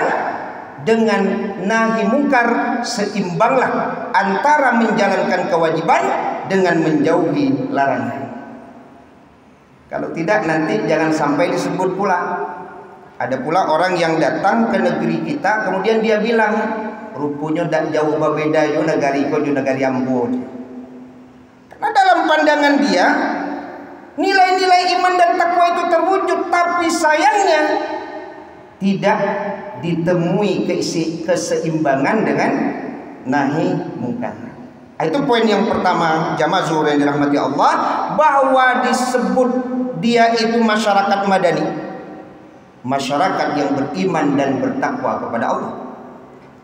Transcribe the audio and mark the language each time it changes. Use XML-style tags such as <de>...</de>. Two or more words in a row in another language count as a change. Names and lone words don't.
<id>Dengan nahi mungkar seimbanglah antara menjalankan kewajiban dengan menjauhi larangan. Kalau tidak, nanti jangan sampai disebut pula. Ada pula orang yang datang ke negeri kita, kemudian dia bilang, rupanya tak jauh berbeda</id> <min>yo negari ko jo negari ambo.</min> <id>Karena dalam pandangan dia nilai-nilai iman dan takwa itu terwujud, tapi sayangnya tidak ditemui keseimbangan dengan nahi mungkar. Itu poin yang pertama jamaah zuhur yang dirahmati Allah, bahwa disebut dia itu masyarakat madani, masyarakat yang beriman dan bertakwa kepada Allah.</id>